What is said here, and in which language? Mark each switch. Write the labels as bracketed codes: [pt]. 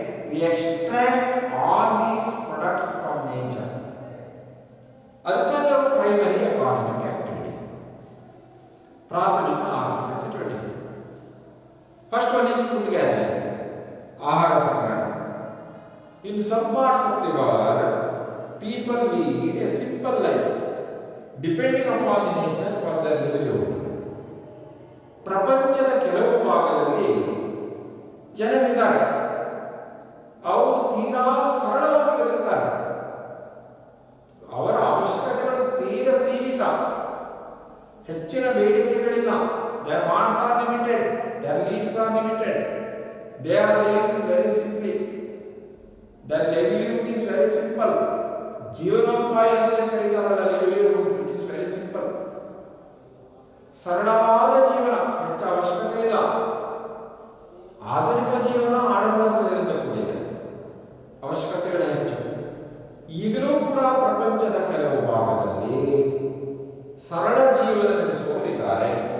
[en] we extract all these products from nature. [kn] ಅದಕ್ಕಾಗಿ ಅವು primary economic activity, ಪ್ರಾಥಮಿಕ ಆರ್ಥಿಕ ಚಟುವಟಿಕೆ. [en] first one is food gathering, [kn] ಆಹಾರ ಸಂಗ್ರಹಣೆ. [en] In some parts of the world people lead a simple life depending upon the nature for their livelihood. [kn] ಪ್ರಪಂಚದ ಕೆಲವು ಭಾಗದಲ್ಲಿ ಜನರಿದ್ದಾರೆ, ಅವರು ತೀರಾ ಸರಳವಾಗಿ ಬದುಕ್ತಾರೆ. ಅವರ ಅವಶ್ಯಕತೆಗಳು ತೀರಾ ಸೀಮಿತ, ಹೆಚ್ಚಿನ ಬೇಡಿಕೆಗಳಿಲ್ಲ. [en] their wants are limited, their needs are limited. They are living very simply. Their livelihood is very simple. [kn] ಜೀವನೋಪಾಯ ಅಂತ ಕರೀತಾರಲ್ಲ, [en] livelihood, it is very simple. [kn] ಸರಳವಾದ ಜೀವನ, ಹೆಚ್ಚು ಅವಶ್ಯಕತೆ ಇಲ್ಲ. ಆಧುನಿಕ ಜೀವನ ಆಡಂಬರದಿಂದ ಕೂಡಿದೆ, ಅವಶ್ಯಕತೆಗಳೇ ಹೆಚ್ಚು. ಈಗಲೂ ಕೂಡ ಪ್ರಪಂಚದ ಕೆಲವು ಭಾಗದಲ್ಲಿ ಸರಳ ಜೀವನ ನಡೆಸುವವರಿದ್ದಾರೆ.